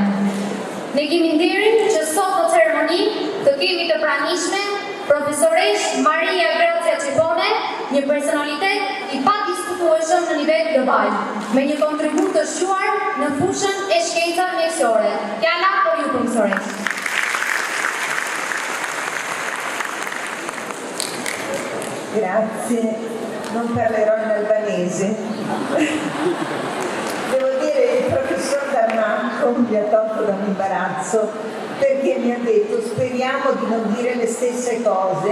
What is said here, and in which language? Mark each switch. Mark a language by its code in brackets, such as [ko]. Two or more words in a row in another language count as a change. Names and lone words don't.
[sq] Ne kemi nderin që sot në ceremoni të kemi të pranishme profesoresh Maria Gracia Çepone, një personalitet i padiskutueshëm në nivel global, me një kontribut të shquar në fushën e shkenca mjekësore. Fjala për ju, profesoresh. [it] Grazie, non parlerò in albanese. Devo dire che il professor Dalmacco mi ha tolto da un imbarazzo perché mi ha detto speriamo di non dire le stesse cose.